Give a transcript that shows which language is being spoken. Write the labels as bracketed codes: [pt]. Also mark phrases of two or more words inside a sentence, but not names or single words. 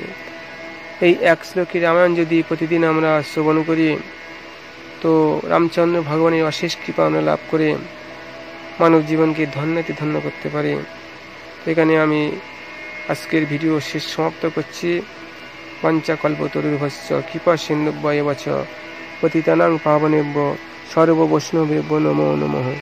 [bn] এই এক শ্লোকী রামায়ণ যদি প্রতিদিন আমরা শ্রবণ করি, তো রামচন্দ্র ভগবানের অশেষ কৃপা আমরা লাভ করে মানব জীবনকে ধন্য করতে পারি। এখানে আমি আজকের ভিডিও শেষ সমাপ্ত করছি। [sa] পঞ্চকল্পতরুর্ভশ্চ কৃপা সিন্ধুভ্যেব চ পতিতানাং পাবনেভ্যো সর্ব বৈষ্ণবেভ্যো নমো নমঃ।